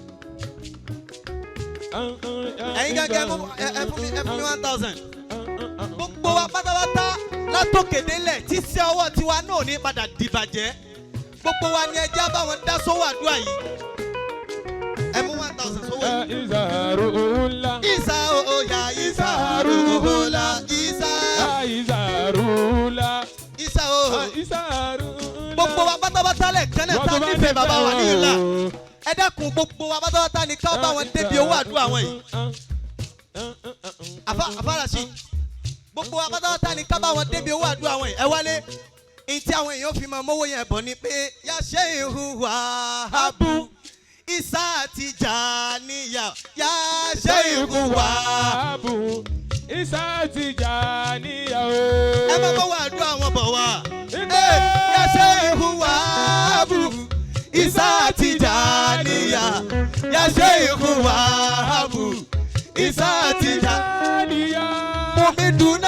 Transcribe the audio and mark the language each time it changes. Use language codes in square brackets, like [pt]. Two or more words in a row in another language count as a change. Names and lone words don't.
[yo] Ẹ̀yin gangan mú ẹ fún mi 1000. Gbogbo wa pátápátá látòkè délẹ̀ tí iṣẹ́ ọwọ́ tiwa náà ní padà dìbàjẹ́. Gbogbo wa ni ẹjẹ́ bá wọn dá sówó àdúrà yìí. Ẹ mú 1000 sówó yìí. Isa Ruhula. Isa o ya Isa Ruhula. Isa Ruhula. Isa o. Isa Ruhula. Gbogbo wa pátápátá lẹ̀ kẹ́nẹ̀ tá nífẹ̀ẹ́ bàbá wa ní ìlà. Ẹ dákun gbogbo wa pátápátá ni ká bá wọn débi owó àdúrà wọn yìí. Àfárasí. Gbogbo wa pátápátá ni ká bá wọn débi owó àdúrà wọn yìí. Ẹ wálé. Ìtí àwọn èèyàn fi máa mówó yẹn bọ̀ ni pé ya Shehu Wahabu Isa Tijaniya ya Shehu Wahabu Isa Tijaniya o. Ẹ máa bọ̀ wá àdúrà wọn bọ̀ wá. Ya Shehu Wahabu Isa Tijaniya ya Shehu Wahabu Isa Tijaniya. Mo mi dùn